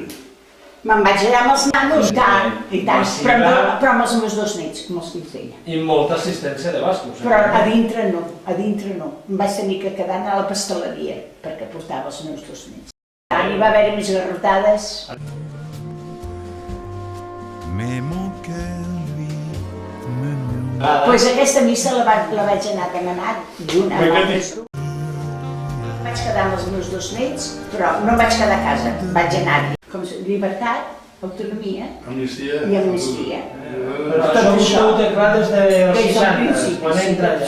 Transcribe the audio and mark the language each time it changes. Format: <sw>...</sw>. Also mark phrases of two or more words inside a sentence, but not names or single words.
<ca>Me'n vaig allà amb els nanos, i tant, però amb els meus 2 nets, amb els fills d'ella. I molta assistència de bascos. Però a dintre no. Em vaig tenir que quedar a la pasteleria, perquè portava els meus 2 nets. Hi va haver més garrotades.</ca> <fr>Mais mon cœur, lui, me murmure.</fr> <ca>Doncs aquesta missa la vaig anar demanant d'una a l'altra. Vaig quedar amb els meus 2 nets, però no em vaig quedar a casa, vaig anar-hi. Com llibertat, autonomia Amnistia. i amnistia. Però això ho heu declarat des dels 60, quan entra allà.</ca>